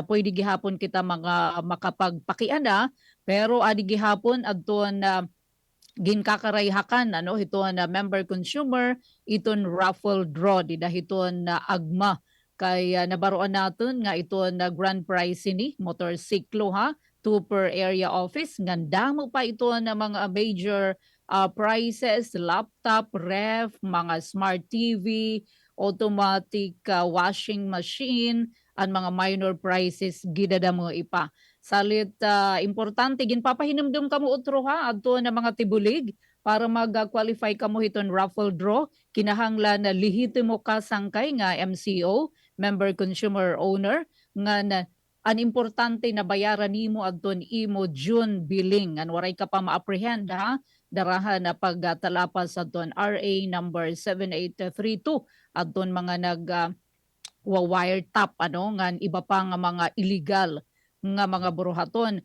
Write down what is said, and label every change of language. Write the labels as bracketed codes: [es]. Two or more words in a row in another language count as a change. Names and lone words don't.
[war] pwede gihapon kita mga makapagpakiana pero adi gihapon adton ginkakaray-hakan hiton [en] member consumer [war] iton raffle draw di dahiton agma kay nabaroan naton nga iton [en] grand prize [war] ini motorsiklo ha 2 per area office nganda mo pa iton mga [en] major prizes laptop ref [war] mga [en] smart TV automatic washing machine [war] ang mga [en] minor prizes [war] gidada mo ipa. Salit importante ginpapahinumdum kamo utro ha adto na mga tibulig para mag-qualify kamo hiton raffle draw kinahanglan na lehitimo ka sangkay nga MCO [en] member consumer owner [war] nga an importante na bayaran nimo adton imo [en] June billing [war] an waray ka pa ma-apprehend ha darahan na pagtalapas adton RA number 7832 adton mga wiretap ngan iba pa nga mga illegal nga mga buruhaton.